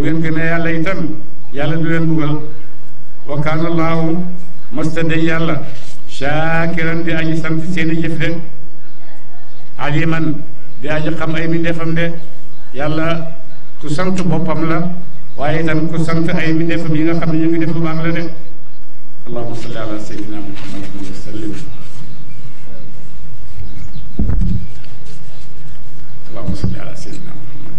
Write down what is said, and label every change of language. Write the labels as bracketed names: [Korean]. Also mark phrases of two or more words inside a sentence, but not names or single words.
[Wolof] ngeen gëmee yàlla itam yàlla du leen mbugal [Arabic] وكان الله [Wolof] masta dañ yàlla shaakiran di aji sant seeni jëf de aliman di aji xam ay mbindeefam de yàlla ku sant boppam la waaye itam ku sant ay mbindeefam yi nga xam ne ñu ngi def lu baax la de [Arabic] اللهم صل على سيدنا محمد وسلم اللهم صل على سيدنا